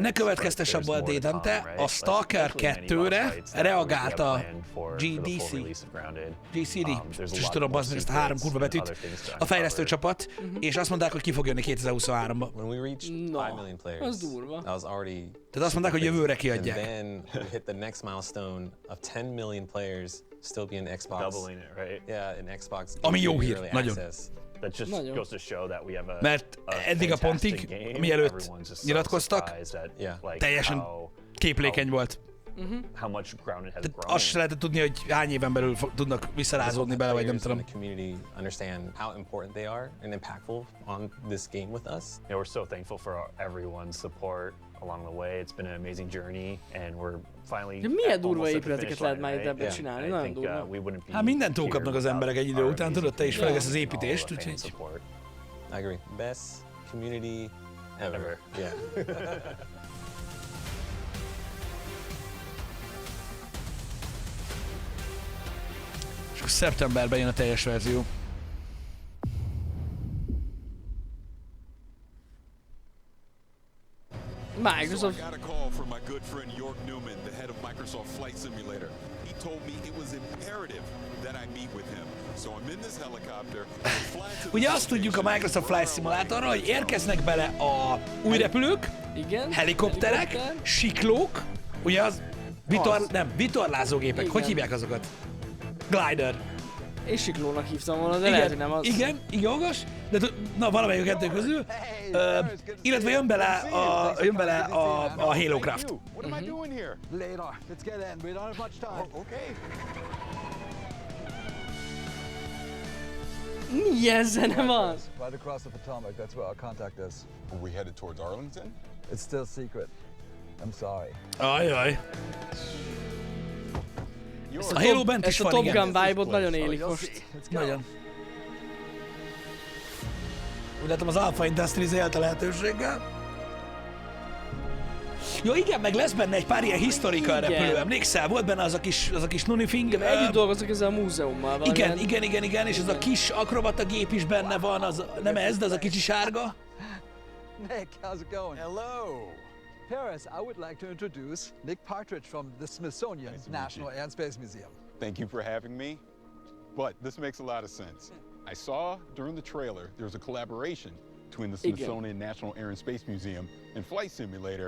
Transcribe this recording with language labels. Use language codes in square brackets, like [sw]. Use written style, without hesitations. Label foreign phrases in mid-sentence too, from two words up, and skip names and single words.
[hu] Ne következtess abból a Dédante, a Stalker 2-re reagált a GCD, és tudom, bazd meg ezt a 3 kurva betűt, a fejlesztő csapat, és azt mondták, hogy ki fog jönni 2023-ba. [en] When we reached 5 million players, [hu] az durva. [en] That was already. [hu] Tehát azt mondták, hogy jövőre kiadják. [en] And then we hit the next milestone of 10 million players still being Xbox. Doubling it, right? Yeah, in Xbox. [hu] Ami jó hír, nagyon. [en] That just goes to show that we have a [hu] mert eddig a pontig, mielőtt nyilatkoztak, teljesen képlékeny volt. [en] How much ground it has grown. [hu] Azt se lehetett tudni, hogy hány éven belül tudnak visszarázódni bele, vagy nem tudom. [en] The community understand how important they are and impactful on this game with us. Yeah, we're so thankful for everyone's support along the way. It's been an amazing journey, and we're finally. [hu] De milyen durva épületeket lehet már itt ebben csinálni, nagyon durva. Hát mindent túlkapnak az emberek egy idő után, tudod, te is főleg ezt az építést, úgyhogy. [en] I agree. Best community ever. Yeah. [hu] És akkor szeptemberben jön a teljes verzió. [en] Microsoft. So I got a call from my good friend York Newman, the head of Microsoft Flight Simulator. He told me it was imperative that I meet with him. So I'm in this helicopter. [hu] Ugye azt tudjuk a Microsoft Flight Simulatorra, hogy érkeznek bele a új repülők, helikopterek, siklók, ugye az vitorlázógépek, hogy hívják azokat? Glider. És siklónak hívtam volna, de lehet, hogy nem az. Igen, jogos, de na valamelyik a kettő közül. Illetve jön bele a Halo Craft. [en] What am I doing here? Later. Let's get in. We don't have much time. Okay. [hu] Milyen zene van? [en] Right across the Potomac. That's where our contact is. Are we headed towards Arlington? It's still secret. I'm sorry. [hu] Ajaj. A Halo bent is van, igen. Ezt a [en] Top Gun vibe- [hu] ot nagyon élik most. Nagyon. Úgy látom, az [en] Alpha Industries [hu] élt a lehetőséggel. Jó, igen, meg lesz benne egy pár ilyen historical repülő, emlékszel? Volt benne az a kis nunifing. Együtt dolgozok ezzel a múzeummal. Igen, és az a kis akrobata gép is benne van, az, nem ez, de az a kicsi sárga. Nick, how's it going? Hello. Paris, I would like to introduce Nick Partridge from the Smithsonian National Air and Space Museum. Thank you for having me. But this makes a lot of sense. I saw during the trailer there's a collaboration between the Smithsonian National Air and Space Museum and Flight Simulator.